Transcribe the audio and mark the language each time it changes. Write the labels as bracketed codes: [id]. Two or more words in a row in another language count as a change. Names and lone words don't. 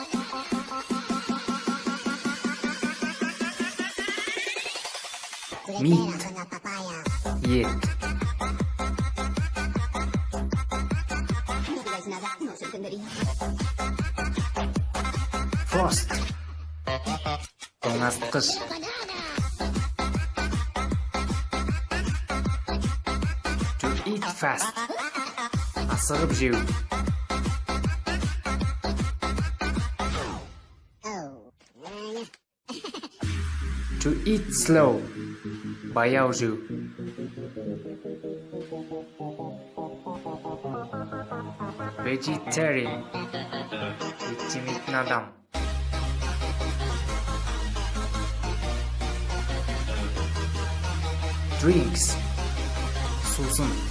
[en] Meat, ет. Frost, тоңазытқыш. To eat fast, [kk] асығып жеу. [en] To eat slow, [kk] баяу жеу. Vegetarian, ет жемейтін адам. [en] Drinks, сусын.